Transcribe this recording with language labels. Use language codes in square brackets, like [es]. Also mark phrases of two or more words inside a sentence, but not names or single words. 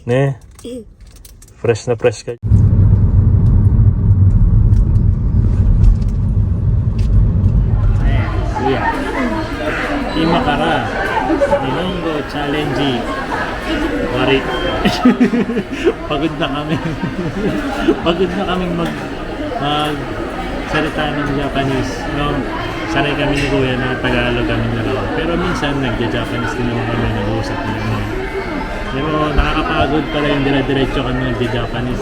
[ja] う？ねえ。フレッシュなプレッシュか。Kuya,今から日本語チャレンジ終わり。 [tl] Pagod na kami. Pagod na kaming magsalita ng Japanese. [en] No? [tl] Sanay kami ni Kuya na Tagalog kami dalawa. Pero minsan nagja-Japanese din naman kami, nag-uusap din naman. Pero nakakapagod pala yung dire-diretso kami nagja-Japanese.